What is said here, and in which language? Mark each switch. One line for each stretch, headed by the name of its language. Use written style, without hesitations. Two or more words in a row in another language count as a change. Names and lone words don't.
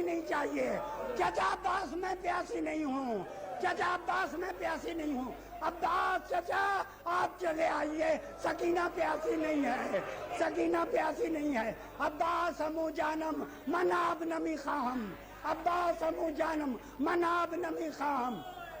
Urdu: نہیں چاہیے، چچا عباس میں پیاسی نہیں ہوں، چچا عباس میں پیاسی نہیں ہوں، عباس چچا آپ چلے آئیے، سکینہ پیاسی نہیں ہے، سکینہ پیاسی نہیں ہے، عباس
Persian: امو جانم مناب نمی خام،
Urdu: عباس
Persian: امو جانم مناب نمی خام۔